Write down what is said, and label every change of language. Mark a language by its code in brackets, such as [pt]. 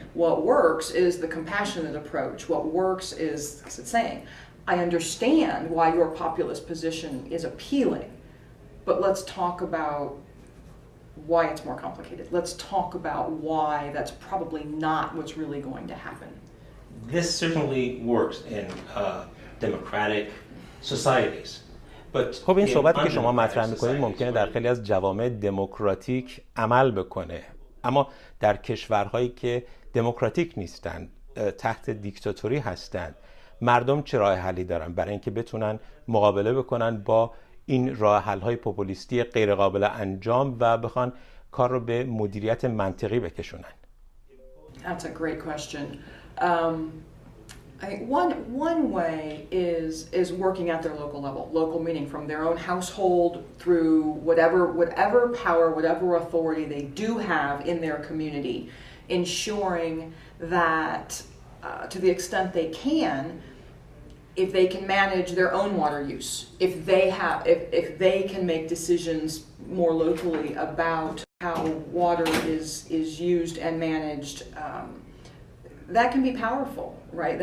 [en] What works is the compassionate approach. What works is saying, I understand why your populist position is appealing, but let's talk about why it's more complicated. Let's talk about why that's probably not what's really going to happen. This certainly works in democratic societies. [fa] خب این صحبتی که شما مطرح می‌کنید ممکنه در خیلی از جوامع دموکراتیک عمل بکنه، اما در کشورهایی که دموکراتیک نیستند، تحت دیکتاتوری هستند، مردم چه راه حلی دارن برای اینکه بتونن مقابله بکنن با این راه حل‌های پوپولیستی غیر قابل انجام و بخوان کار رو به مدیریت منطقی بکشونن؟ [en] That's a great question. I think one way is working at their local level. Local meaning from their own household through whatever power, whatever authority they do have in their community, ensuring that to the extent they can, if they can manage their own water use, if they can make decisions more locally about how water is used and managed, that can be powerful, right?